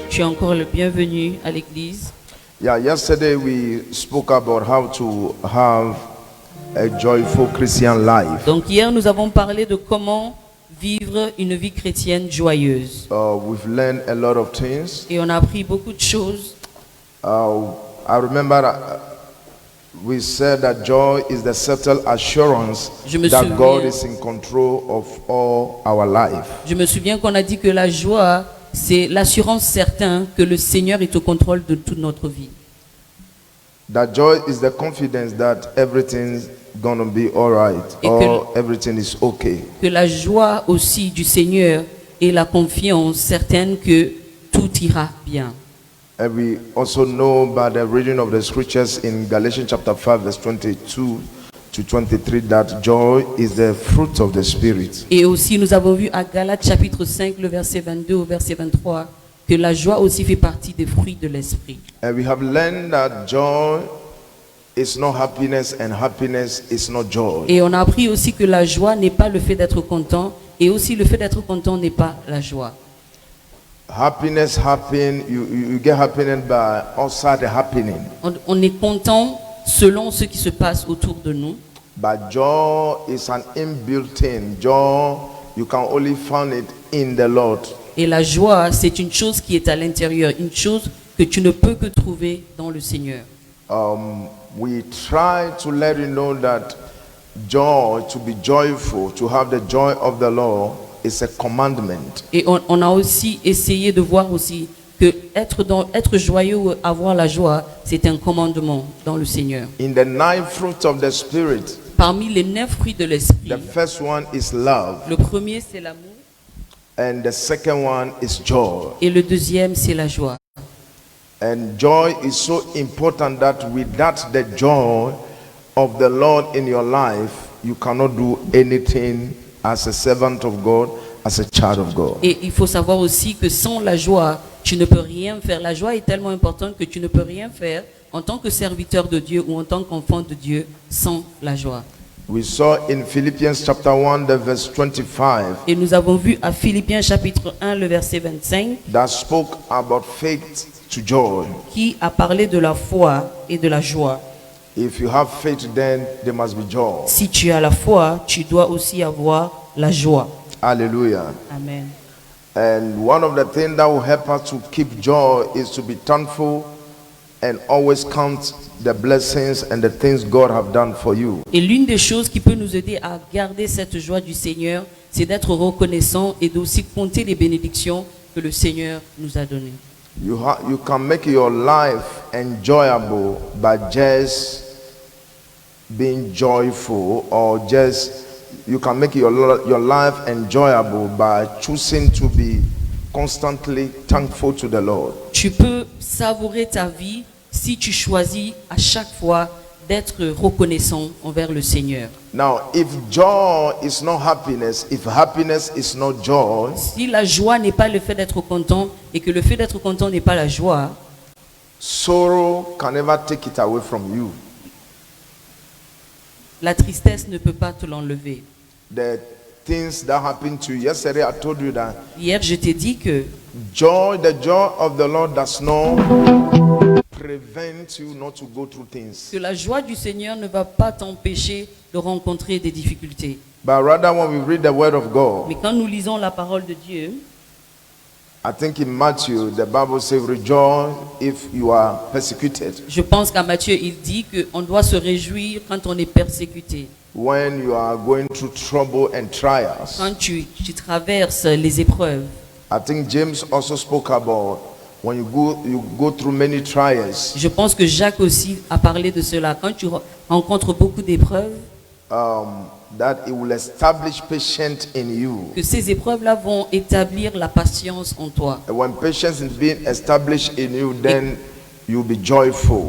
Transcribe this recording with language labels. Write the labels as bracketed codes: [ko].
[fr] Tu es encore le bienvenu à l'église. [en] Yeah, yesterday we spoke about how to have a joyful Christian life. [fr] Donc hier, nous avons parlé de comment vivre une vie chrétienne joyeuse. [en] We've learned a lot of things. [fr] Et on a appris beaucoup de choses. [en] I remember we said that joy is the settled assurance [fr] Je me [en] that [fr] souviens. [en] God is in control of all our life. [fr] Je me souviens qu'on a dit que la joie, c'est l'assurance certaine que le Seigneur est au contrôle de toute notre vie. [en] That joy is the confidence that everything's gonna be all right, [fr] Et [en] or everything is okay. [fr] Que la joie aussi du Seigneur et la confiance certaine que tout ira bien. [en] And we also know by the reading of the scriptures in Galatians chapter 5 verse 22 to 23 that joy is the fruit of the Spirit. [fr] Et aussi, nous avons vu à Galates chapitre 5, le verset 22 au verset 23, que la joie aussi fait partie des fruits de l'esprit. [en] And we have learned that joy is not happiness and happiness is not joy. [fr] Et on a appris aussi que la joie n'est pas le fait d'être content, et aussi le fait d'être content n'est pas la joie. [en] Happiness happen, you get happiness by outside the happening. [fr] On est content selon ce qui se passe autour de nous. [en] But joy is an inbuilt thing. Joy, you can only find it in the Lord. [fr] Et la joie, c'est une chose qui est à l'intérieur, une chose que tu ne peux que trouver dans le Seigneur. [en] We try to let you know that joy, to be joyful, to have the joy of the Lord, is a commandment. [fr] Et on a aussi essayé de voir aussi que être joyeux ou avoir la joie, c'est un commandement dans le Seigneur. [en] In the 9 fruits of the Spirit, [fr] Parmi les 9 fruits de l'esprit, [en] the first one is love, [fr] le premier c'est l'amour [en] and the second one is joy. [fr] et le deuxième c'est la joie. [en] And joy is so important that without the joy of the Lord in your life, you cannot do anything as a servant of God, as a child of God. [fr] Et il faut savoir aussi que sans la joie, tu ne peux rien faire. La joie est tellement importante que tu ne peux rien faire en tant que serviteur de Dieu ou en tant qu'enfant de Dieu sans la joie. [en] We saw in Philippians chapter 1, the verse 25, [fr] Et nous avons vu à Philippiens chapitre 1, le verset 25, [en] that spoke about faith to joy. [fr] qui a parlé de la foi et de la joie. [en] If you have faith, then there must be joy. [fr] Si tu as la foi, tu dois aussi avoir la joie. Hallelujah. Amen. [en] And one of the things that will help us to keep joy is to be thankful and always count the blessings and the things God have done for you. [fr] Et l'une des choses qui peut nous aider à garder cette joie du Seigneur, c'est d'être reconnaissant et d'aussi compter les bénédictions que le Seigneur nous a données. [en] You can make your life enjoyable by just being joyful, or just you can make your life enjoyable by choosing to be constantly thankful to the Lord. [fr] Tu peux savourer ta vie si tu choisis à chaque fois d'être reconnaissant envers le Seigneur. [en] Now, if joy is not happiness, if happiness is not joy, [fr] Si la joie n'est pas le fait d'être content et que le fait d'être content n'est pas la joie, [en] sorrow can never take it away from you. [fr] la tristesse ne peut pas te l'enlever. [en] The things that happened to you yesterday, I told you that [fr] Hier, je t'ai dit que [en] joy, the joy of the Lord does not prevent you not to go through things. [fr] la joie du Seigneur ne va pas t'empêcher de rencontrer des difficultés. [en] But rather, when we read the word of God, [fr] Mais quand nous lisons la parole de Dieu, [en] I think in Matthew, the Bible says, rejoice if you are persecuted. [fr] je pense qu'à Matthieu, il dit qu'on doit se réjouir quand on est persécuté. [en] When you are going through trouble and trials. [fr] Quand tu traverses les épreuves. [en] I think James also spoke about when you go through many trials. [fr] Je pense que Jacques aussi a parlé de cela. Quand tu rencontres beaucoup d'épreuves, [en] That it will establish patience in you. [fr] que ces épreuves-là vont établir la patience en toi. [en] And when patience is being established in you, then you'll be joyful.